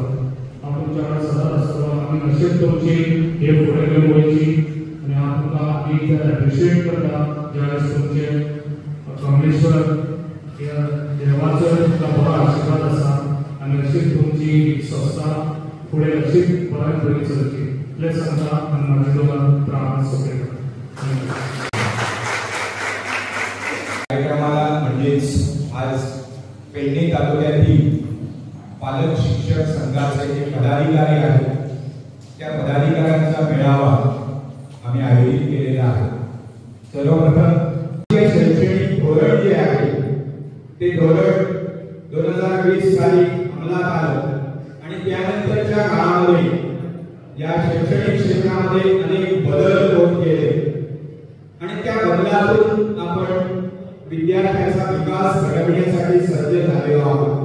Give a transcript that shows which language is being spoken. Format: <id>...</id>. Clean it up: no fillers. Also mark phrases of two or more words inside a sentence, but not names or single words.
<kok>हांव तुमच्या कडेन सदांच आसतलो आनी अशेंच तुमची हे फुडें घेवन वयची आनी हांव तुमकां आनी एप्रिशिएट करता जे आयज तुमचे कमलेश्वर ह्या देवाचो तुमकां बरो आशिर्वाद आसा आनी अशीच तुमची संस्था फुडें अशीच बरें चलची. इतलेंच सांगता आनी म्हाजे दोगां प्रार्थना सोंपयता.</kok> <mr>पेडणे तालुक्यातील पालक शिक्षक संघाचे जे पदाधिकारी आहेत त्या पदाधिकाऱ्यांचा मेळावा आम्ही आयोजित केलेला आहे। सर्वप्रथम शैक्षणिक धोरण जे आहे ते धोरण 2020 साली अंमलात आलं आणि त्यानंतरच्या काळामध्ये या शैक्षणिक क्षेत्रामध्ये अनेक बदल होत गेले आणि त्या बदलातून आपण विद्यार्थ्यांचा विकास घडविण्यासाठी सज्ज झालेलो आहोत।</mr>